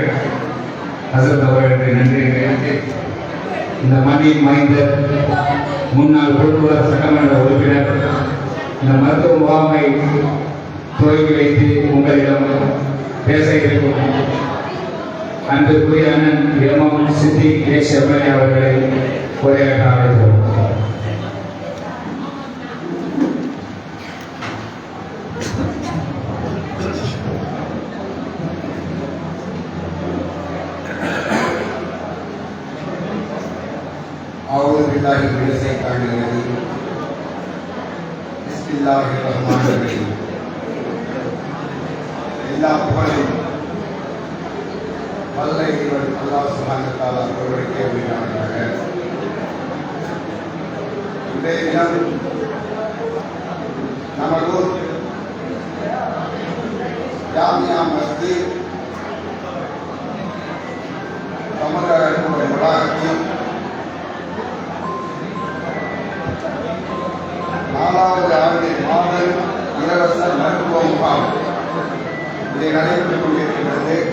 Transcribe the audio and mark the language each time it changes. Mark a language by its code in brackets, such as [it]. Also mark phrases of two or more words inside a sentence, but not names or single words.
[ta] ஹசரத் அவர்களுக்கு நன்றி தெரிவித்து இந்த மண்ணின் மைந்த முன்னாள் பொருளாதார சட்டமன்ற உறுப்பினர் இந்த மருத்துவ முகாமை துவக்கி வைத்து உங்களிடம் பேச இருக்கும் அன்புக்குரிய அண்ணன் எம்எம் சித்திக் எம்எல்ஏ அவர்களை உரையாற்ற அழைப்போம். [ar] أعوذ بالله من الشيطان الرجيم بسم الله الرحمن الرحيم. [ta] எல்லா புகழும் வல்ல இறைவன் அல்லாஹ் [ar] سبحانه وتعالى [ta] ஒருவருக்கே உரித்தானதாக. இன்றைய தினம் நமது ஜாமியா மஸ்ஜித் தமிழர்களுடைய வளாகத்தில் 4வது ஆண்டு மாதம் இலவச மருத்துவ முகாம் இதை நடைபெற்றுக் கொண்டிருக்கிறது.